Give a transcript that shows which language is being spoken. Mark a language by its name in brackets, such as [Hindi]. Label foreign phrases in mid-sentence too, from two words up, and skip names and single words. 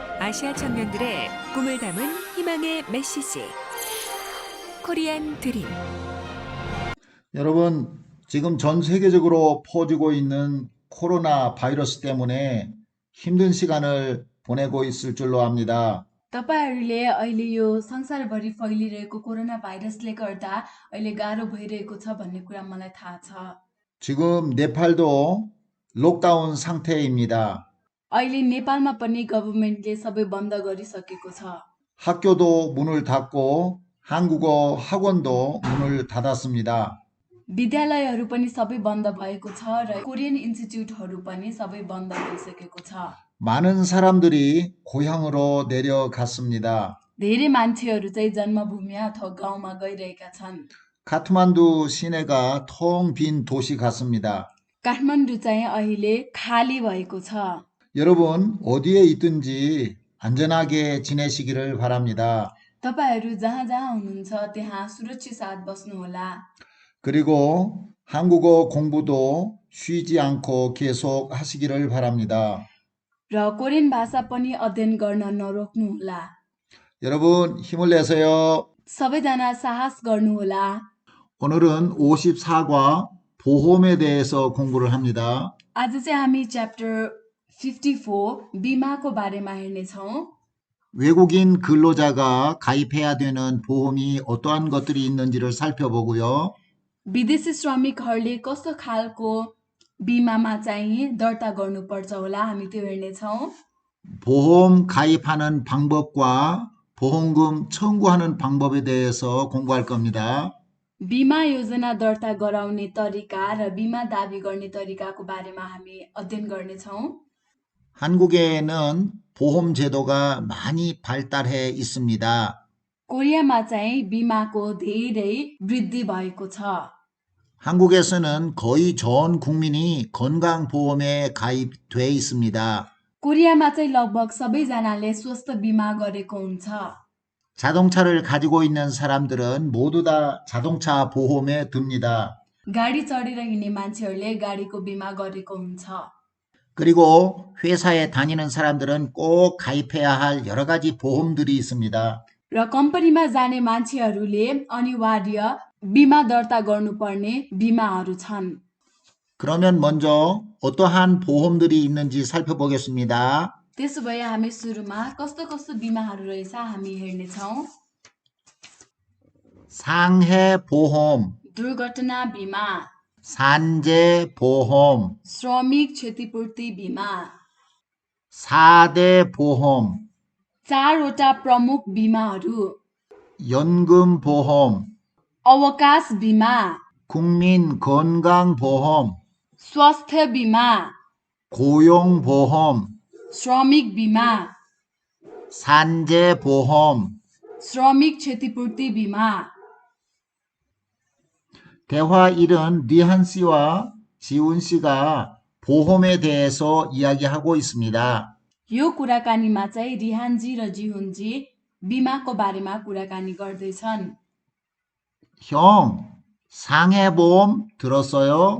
[Korean] 아시아 청년들의 꿈을 담은 희망의 메시지 코리안 드림. 여러분, 지금 전 세계적으로 퍼지고 있는 코로나 바이러스 때문에 힘든 시간을 보내고 있을 줄로 압니다. [Nepali] तपाईहरूले अहिले यो संसारभरि फैलिरहेको कोरोना भाइरसले गर्दा अहिले गाह्रो भइरहेको छ भन्ने कुरा मलाई थाहा छ। [Korean] 지금 네팔도 록다운 상태입니다. [Nepali] अहिले नेपालमा पनि गभर्मेन्टले सबै बन्द गरिसकेको छ। [Korean] 학교도 문을 닫고 한국어 학원도 문을 닫았습니다. [Nepali] विद्यालयहरू पनि सबै बन्द भएको छ र [English] Korean institutes [Nepali] पनि सबै बन्द भइसकेको छ। [Korean] 많은 사람들이 고향으로 내려갔습니다. [Nepali] धेरै मान्छेहरू चाहिँ जन्मभूमि अथवा गाउँमा गइरहेका छन्। [Korean] 카트만두 시내가 텅 빈 도시 같습니다. [Nepali] काठमाडौँ चाहिँ अहिले खाली भएको छ। [Korean] 여러분, 어디에 있든지 안전하게 지내시기를 바랍니다. [Nepali] तपाईहरू जहाँ जहाँ हुनुहुन्छ त्यहाँ सुरक्षित साथ बस्नुहोला। [Korean] 그리고 한국어 공부도 쉬지 않고 계속 하시기를 바랍니다. [Nepali] र कोरियन भाषा पनि अध्ययन गर्न नरोक्नुहोला। [Korean] 여러분, 힘을 내세요. [Nepali] सबैजना साहस गर्नुहोला। [Korean] 오늘은 54과 보험에 대해서 공부를 합니다. [Nepali] आज चाहिँ हामी च्याप्टर 54 बिमाको बारेमा हेर्नेछौँ। [Korean] 외국인 근로자가 가입해야 되는 보험이 어떠한 것들이 있는지를 살펴보고요. [Nepali] विदेशी श्रमिकहरूले कस्तो खालको बिमामा चाहिँ दर्ता गर्नुपर्छ होला हामी त्यो हेर्नेछौँ। [Korean] 보험 가입하는 방법과 보험금 청구하는 방법에 대해서 공부할 겁니다. [Nepali] बिमा योजना दर्ता गराउने तरिका र बिमा दाबी गर्ने तरिकाको बारेमा हामी अध्ययन गर्नेछौँ। [Korean] 한국에는 보험 제도가 많이 발달해 있습니다. [Nepali] कोरियामा चाहिँ बिमाको धेरै वृद्धि भएको छ। [Korean] 한국에서는 거의 전 국민이 건강보험에 가입돼 있습니다. [Nepali] कोरियामा चाहिँ लगभग सबैजनाले स्वास्थ्य बिमा गरेको हुन्छ। [Korean] 자동차를 가지고 있는 사람들은 모두 다 자동차 보험에 듭니다. [Nepali] गाडी चढेर हिँड्ने मान्छेहरूले गाडीको बिमा गरेको हुन्छ। [Korean] 그리고 회사에 다니는 사람들은 꼭 가입해야 할 여러 가지 보험들이 있습니다. [Nepali] र कम्पनीमा जाने मान्छेहरूले अनिवार्य बिमा दर्ता गर्नुपर्ने बिमाहरू छन्। [Korean] 그러면 먼저 어떠한 보험들이 있는지 살펴보겠습니다. [Nepali] त्यसो भए हामी सुरुमा कस्तो कस्तो बिमाहरू रहेछ हामी हेर्नेछौँ। [Korean] 상해보험, [Nepali] दुर्घटना बिमा, [Korean] 산재보험, [Nepali] श्रमिक क्षतिपूर्ति बिमा, [Korean] 4대 보험, [Nepali] चारवटा प्रमुख बिमाहरू, [Korean] 연금보험, [Nepali] अवकाश बिमा, [Korean] 국민건강보험, [Nepali] स्वास्थ्य बिमा, [Korean] 고용보험, [Nepali] श्रमिक बिमा, [Korean] 산재보험, [Nepali] श्रमिक क्षतिपूर्ति बिमा। [Korean] 대화 1은 리한 씨와 지훈 씨가 보험에 대해서 이야기하고 있습니다. [Nepali] यो कुराकानीमा चाहिँ रिहानजी र जिहुनजी बिमाको बारेमा कुराकानी गर्दैछन्। [Korean] 형, 상해보험 들었어요?